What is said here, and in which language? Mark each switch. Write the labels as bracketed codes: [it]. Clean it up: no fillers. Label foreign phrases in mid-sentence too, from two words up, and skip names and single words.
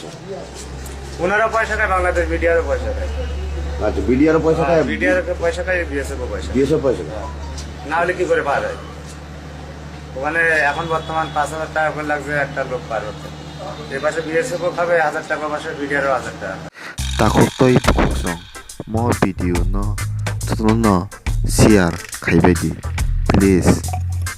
[bn] ওনারা পয়সা খায়, বাংলাদেশ মিডিয়ারও পয়সা খায়। আচ্ছা, বিডিআরও পয়সা খায়? মিডিয়ার পয়সা খায়, বিএসএফও পয়সা খায়। বিএসএফ পয়সা খায়? না হলে কি করে পার হয়? ওখানে এখন বর্তমান 5000 টাকা করে লাগছে একটা লোক পার হতে। এ পাশে বিএসএফও খাবে 1000 টাকা, পাশে মিডিয়ারও 1000 টাকা। [trp] Takut toy bukosong mo video no tutunan no share kai bagi please